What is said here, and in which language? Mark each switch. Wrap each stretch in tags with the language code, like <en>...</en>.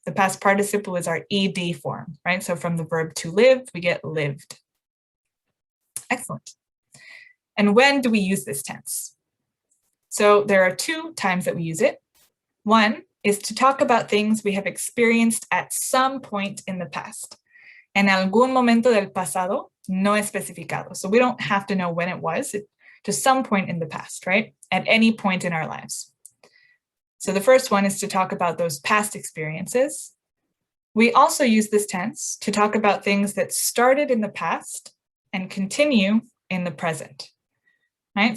<en>The past participle is our ed form, right? So from the verb to live, we get lived. Excellent. And when do we use this tense? So there are two times that we use it. One is to talk about things we have experienced at some point in the past.</en> <es>En algún momento del pasado no especificado.</es> <en>So we don't have to know when it was, to some point in the past, right? At any point in our lives. So the first one is to talk about those past experiences. We also use this tense to talk about things that started in the past and continue in the present. Right?</en>